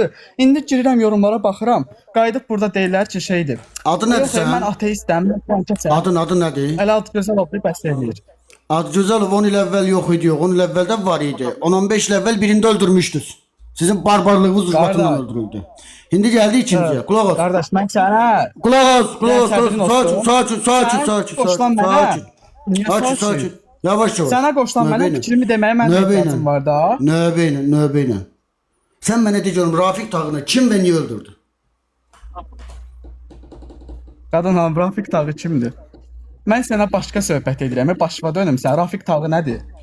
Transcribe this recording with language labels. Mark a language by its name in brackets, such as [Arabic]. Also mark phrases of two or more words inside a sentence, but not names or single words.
[Azerbaijani] İndi girirəm yorumlara baxıram. Qayıdıb burada deyirlər ki, şeydir. Adı nədir sən? Mən ateistəm. Adı nədir? Əli Adı Gözəlov bəs eləyir. Adı Gözəlov 10 il əvvəl yox idi, 10 il əvvəldən var idi. 10-15 il əvvəl birində öldürmüşdünüz. Sizin barbarlığınız ucbatından öldürüldü. [Turkish] Şimdi geldi ikinciye. Kulak as. Kardeş ben sana... Kulak as. Sakin. Yavaş yavaş. [Azerbaijani] Sana qoşulan mənə fikrimi deməyə mən ehtiyacım var da. Növbə ilə. Sen mənə deyəcəm, Rafiq Tağını kim ve niye öldürdü? Qadın hanım, Rafiq Tağı kimdir? Mən sənə başqa söhbət edirəm. Başıma dönüm sən. Rafiq Tağı nədir?